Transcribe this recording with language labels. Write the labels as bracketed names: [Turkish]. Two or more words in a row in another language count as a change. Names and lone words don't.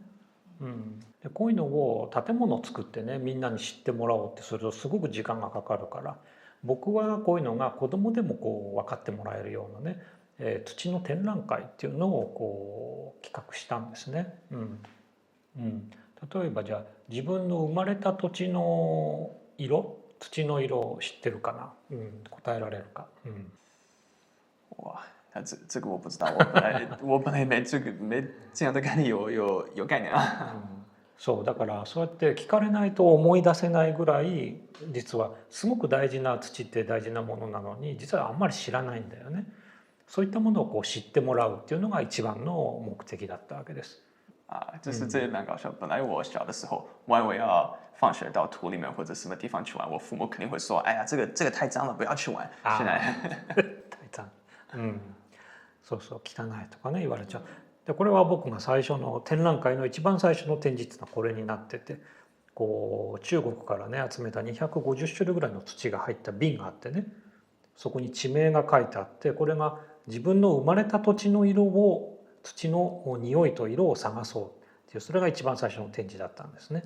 [Japanese] でこういうのを建物を作ってねみんなに知ってもらおうってするとすごく時間がかかるから僕はこういうのが子供でもこう分かってもらえるようなね、土の展覧会っていうのをこう企画したんですね。うん、例えばじゃあ自分の生まれた土地の色、土の色を知ってるかな、答えられるか。 [Chinese] 哇，这个我不知道，我本来没这样的概念有概念啊。 [Japanese] そうだからそうやって聞かれないと思い出せないぐらい実はすごく大事な土って大事なものなのに実はあんまり知らないんだよね。そういったものをこう知ってもらうっていうのが一番の目的だったわけです。 [Chinese] 啊，就是这也蛮搞笑。本来我小的时候，我以为要放学到土里面或者什么地方去玩，我父母肯定会说：“哎呀，这个太脏了，不要去玩。” 现在大胆、 [Japanese] そうそう汚いとかね言われちゃう。でこれは僕が最初の展覧会の一番最初の展示っていうのはこれになってて、こう中国からね集めた250種類ぐらいの土が入った瓶があってね、そこに地名が書いてあって、これが自分の生まれた土地の色を土の匂いと色を探そうっていう、それが一番最初の展示だったんですね。